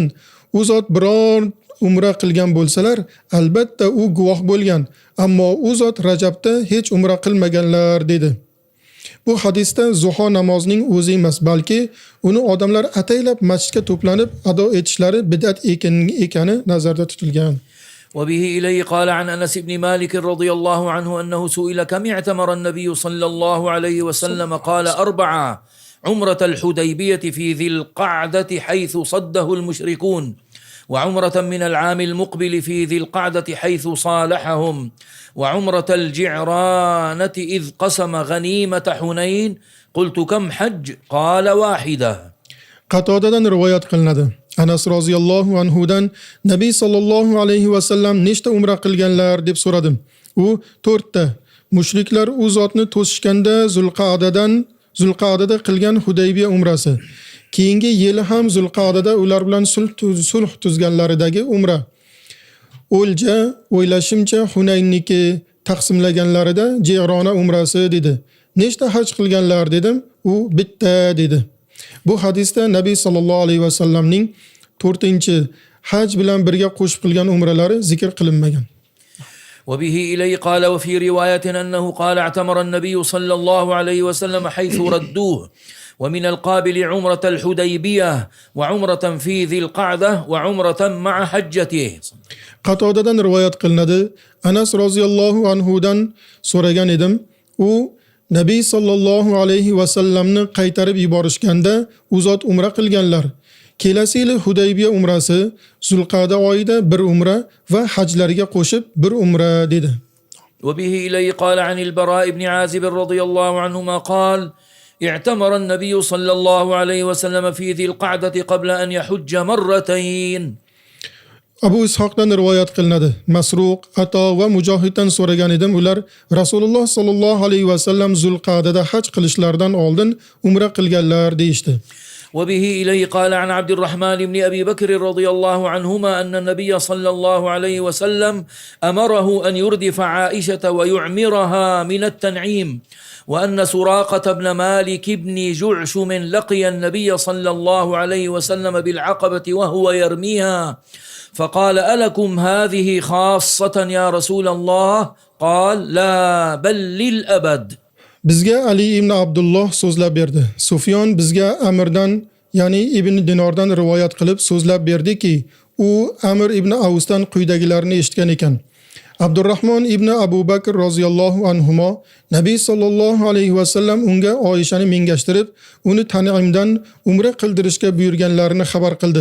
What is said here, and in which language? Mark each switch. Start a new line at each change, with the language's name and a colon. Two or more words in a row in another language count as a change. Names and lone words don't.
Uzbek: U zot biror umra qilgan bo'lsalar, albatta u guvoh bo'lgan, ammo u zot Rajabda hech umra qilmaganlar dedi. Bu hadisda zuho namozining o'zi emas, balki uni odamlar ataylab masjidga to'planib ado etishlari bid'at ekani nazarda tutilgan.
Arabic: وبه إليه قال عن أنس بن مالك رضي الله عنه أنه سئل كم اعتمر النبي صلى الله عليه وسلم قال 4 عمرة الحديبية في ذي القعدة حيث صده المشركون وعمرة من العام المقبل في ذي القعدة حيث صالحهم وعمرة الجعرانة إذ قسم غنيمة حنين. قلت كم حج؟ قال 1.
Uzbek: Qatodadan rivoyat qilinadi. Anas
Arabic: رضي الله عنه
Uzbek: Nabiy
Arabic: صلى الله عليه وسلم
Uzbek: nechta umra qilganlar deb so'radim. U 4 ta. Mushriklar u zotni to'sishganda Zulqa'dada qilgan Hudaybiya umrasi. Keyingi yili ham Zulqa'dada ular bilan sulh tuzganlaridagi umra. O'ylashimcha Hunayniki taqsimlaganlarida Ji'rona umrasi dedi. Nechta haj qilganlar dedim. U bitta dedi. Bu hadisda Nabiy
Arabic: صلى الله عليه وسلم
Uzbek: 4-haj bilan birga qo'shib qilgan umralari zikr qilinmagan.
Arabic: وبه إليه قال وفي رواية أنه قال اعتمر النبي صلى الله عليه وسلم حيث ردوه ومن القابل عمرة الحديبية وعمرة في ذي القعدة وعمرة مع حجته.
Uzbek: Qatodadan rivoyat qilinadi. Anas
Arabic: رضي الله عنه
Uzbek: so'ragan edim. U Nabiy
Arabic: صلى الله عليه وسلم
Uzbek: qaytarib yuborishganda u zot umra qilganlar. Kelasi yili Hudaybiya umrasi, Zulqa'da oyida bir umra va hajlariga qo'shib bir umra dedi.
Arabic: وبه إليه قال عن البراء بن عازب رضي الله عنهما قال اعتمر النبي صلى الله عليه وسلم في ذي القعدة قبل أن يحج مرتين.
Uzbek: Abu Ishoqdan rivoyat qilinadi. Masruq, Ato va Mujohiddan so'ragan edim, ular Rasululloh
Arabic: صلى الله عليه وسلم
Uzbek: Zulqa'dada haj qilishlaridan oldin umra qilganlar deyishdi.
Arabic: وبه إليه قال عن عبد الرحمن بن أبي بكر رضي الله عنهما أن النبي صلى الله عليه وسلم أمره أن يردف عائشة ويعمرها من التنعيم، وأن سراقة بن مالك بن جعشم لقي النبي صلى الله عليه وسلم بالعقبة وهو يرميها، فقال: ألكم هذه خاصة يا رسول الله؟ قال: لا بل للأبد.
Uzbek: Bizga Ali ibn Abdulloh so'zlab berdi. Sufyon bizga Amirdan, ya'ni Ibn Dinordan rivoyat qilib so'zlab berdiki, u Amir ibn Avsdan quyidagilarni eshitgan ekan. Abdurrahmon ibn Abu Bakr
Arabic: رضي الله عنهما
Uzbek: Nabiy
Arabic: صلى الله عليه وسلم
Uzbek: unga Oyishani mingashtirib, uni Tan'imdan umra qildirishga buyurganlarini xabar qildi.